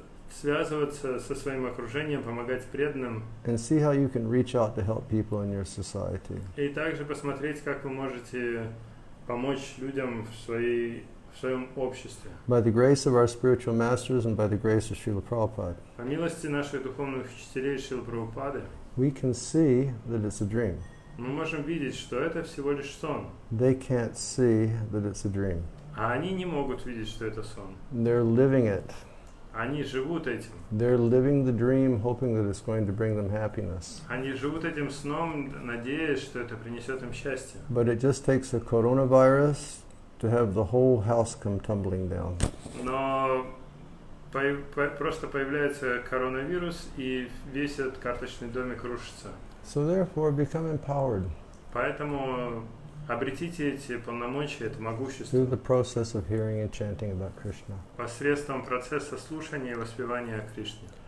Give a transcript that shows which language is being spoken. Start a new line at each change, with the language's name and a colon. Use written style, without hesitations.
Russian: Связываться со своим окружением, помогать преданным.
English: And see how you can reach out to help people in your society.
Russian: И также посмотреть, как вы можете помочь людям в своем обществе.
English: By the grace of our spiritual masters and by the grace of Srila Prabhupada,
Russian: По милости наших духовных учителей Шрилы Прабхупады,
English: we can see that it's a dream.
Russian: мы можем видеть, что это всего лишь сон.
English: They can't see that it's a dream.
Russian: А они не могут видеть, что это сон.
English: They're living it.
Russian: Они живут этим.
English: They're living the dream, hoping that it's going to bring them happiness.
Russian: Они живут этим сном, надеясь, что это принесет им счастье.
English: But it just takes a coronavirus to have the whole house come tumbling down.
Russian: Но просто появляется коронавирус, и весь этот карточный домик рушится.
English: So therefore, become empowered
Russian: Поэтому обретите эти полномочия, это могущество
English: through the process of hearing and chanting about Krishna.
Russian: посредством процесса слушания и воспевания о Кришне.